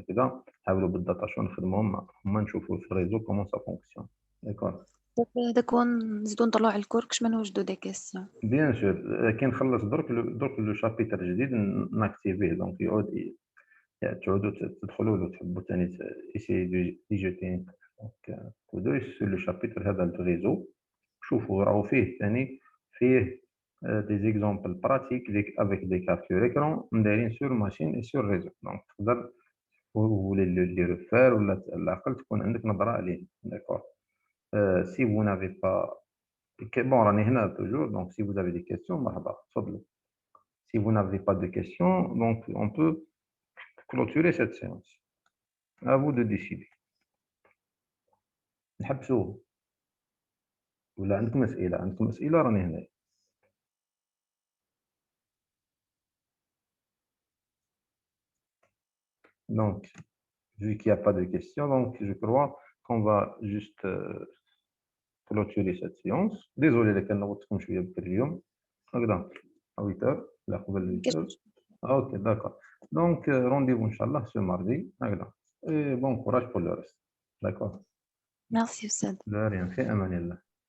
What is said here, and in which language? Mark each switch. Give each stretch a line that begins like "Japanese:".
Arabic: كده نحاولوا بالداتا شو نخدموهم هما نشوفوا في الريزو
French: comment ça fonctionne. D'accord.
Arabic: هذاك هو نزيدو نطلعو على الكور كش ما نوجدو دي كيسيون. Bien sûr, كي نخلص درك لو شابيتر جديد ناكتيفيه دونك يعود تعودوا تدخلوا له تحبوا ثاني ايسي دي جيتي دونك تبداو
French: sur le chapitre
Arabic: هذا الريزو شوفوا راهو فيه ثاني فيه
French: des exemples pratiques avec des captures écran
Arabic: مدايرين
French: sur machine et sur réseau donc
Arabic: تقدر ولا اللي
French: refaire
Arabic: ولا على الاقل تكون عندك نظره عليه d'accord
French: si vous n'avez pas bon
Arabic: راني هنا
French: toujours donc si vous avez des questions
Arabic: مرحبا تفضلوا
French: si vous n'avez pas de questions donc on peut clôturer cette séance à vous de décider
Arabic: نحبسوه ولا عندكم أسئلة راني هنا.
French: Donc, vu qu'il n'y a pas de questions, donc je crois qu'on va juste clôturer cette séance. Désolé les
Arabic: كان نغوتكم شوية بكري اليوم. هكذا
French: à 8h
Arabic: لا قبل 8h.
French: Ok, d'accord. Donc rendez-vous Inch'Allah ce mardi.
Arabic: هكذا.
French: Et bon courage pour le reste. D'accord. Merci
Arabic: أستاذ.
French: De rien,
Arabic: في أمان الله.